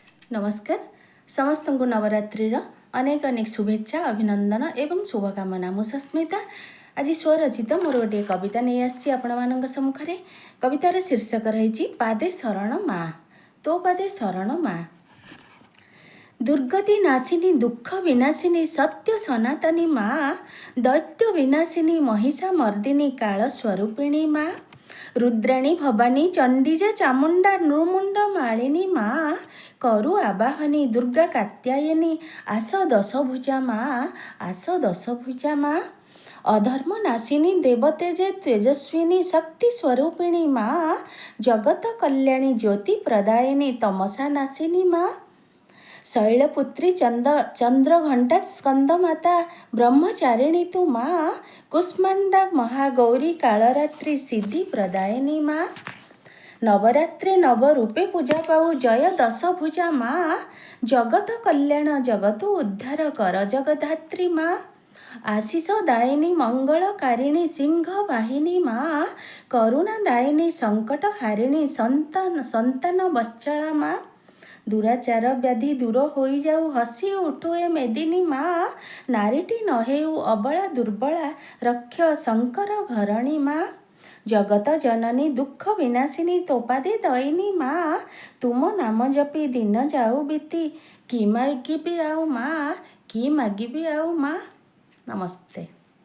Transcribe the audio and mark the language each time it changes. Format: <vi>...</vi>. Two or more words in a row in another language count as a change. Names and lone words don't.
<or>ନମସ୍କାର ସମସ୍ତ କୋ ନବରାତ୍ରିର ଅନେକ ଅନେକ ଶୁଭେଚ୍ଛା ଅଭିନନ୍ଦନ ଏବଂ ଶୁଭକାମନା। ମୁ ସସ୍ମିତା ଆଜ ସ୍ୱରଚିତ ମୋର ଗୋଟେ କବିତା ନହିଁ ଆସି ଆପଣ ମାନ ସମ୍ମୁଖେଁ। କବିତାର ଶୀର୍ଷକ ରହି ପାଦେ ଶରଣ ମାଁ। ତୋ ପାଦେ ଶରଣ ମାଁ। तो पादे शरण माँ। ଦୁର୍ଗତି ନାଶିନୀ ଦୁଖ ବିନାଶିନୀ ସତ୍ୟ ସନାତନୀ ମାଁ, ଦୈତ୍ୟ ବିନାଶିନୀ ମହିଷା ମର୍ଦ୍ଦିନୀ କାଳ ସ୍ୱରୂପିଣୀ ମାଁ, ରୁଦ୍ରାଣୀ ଭବାନୀ ଚଣ୍ଡୀଜା ଚାମୁଣ୍ଡା ନୃମୁଣ୍ଡ ମାଳିନୀ ମାଁ, କରୁ ଆବାହନୀ ଦୁର୍ଗା କାତ୍ୟାୟନୀ ଆସ ଦଶଭୁଜା ମାଁ, ଆସ ଦଶଭୁଜା ମାଁ, ଅଧର୍ମ ନାଶିନୀ ଦେବତେଜେ ତେଜସ୍ୱିନୀ ଶକ୍ତି ସ୍ୱରୂପିଣୀ ମାଁ, ଜଗତ କଲ୍ୟାଣୀ ଜ୍ୟୋତି ପ୍ରଦାୟିନୀ ତମସା ନାଶିନୀ ମାଁ, ଶୈଳପୁତ୍ରୀ ଚନ୍ଦ୍ରଘଣ୍ଟା ସ୍କନ୍ଦମାତା ବ୍ରହ୍ମଚାରିଣୀ ତୁ ମାଁ, କୁଷ୍ମାଣ୍ଡା ମହାଗୌରୀ କାଳରାତ୍ରି ସିଦ୍ଧି ପ୍ରଦାୟିନୀ ମାଁ, ନବରାତ୍ରି ନବରୂପେ ପୂଜା ପାଉ ଜୟ ଦଶଭୁଜା ମାଁ, ଜଗତ କଲ୍ୟାଣ ଜଗତ ଉଦ୍ଧାର କର ଜଗଧାତ୍ରୀ ମାଁ, ଆଶୀଷ ଦାୟିନୀ ମଙ୍ଗଳକାରିଣୀ ସିଂହ ବାହିନୀ ମାଁ, କରୁଣା ଦାୟିନୀ ସଙ୍କଟ ହାରିଣୀ ସନ୍ତାନ ବଚ୍ଚଲା ମାଁ, ଦୁରାଚାର ବ୍ୟାଧି ଦୂର ହୋ ଜାଉ ହସି ଉଠୁ ଏ ମେଦିନୀ ମାଁ, ନାରୀଟୀ ନ ହେଉ ଅବଳା ଦୁର୍ବଳା ରକ୍ଷ ଶଙ୍କର ଘରଣୀ ମାଁ, ଜଗତ ଜନନୀ ଦୁଖ ବିନାଶିନୀ ତୋପାଦେ ଦୟିନୀ ମାଁ, ତୁମ ନାମ ଜପି ଦିନ ଯାଉ ବୀତି କି ମାଗିବି ଆଉ ମାଁ, କି ମାଗିବି ଆଉ ମାଁ। ନମସ୍ତେ।</or>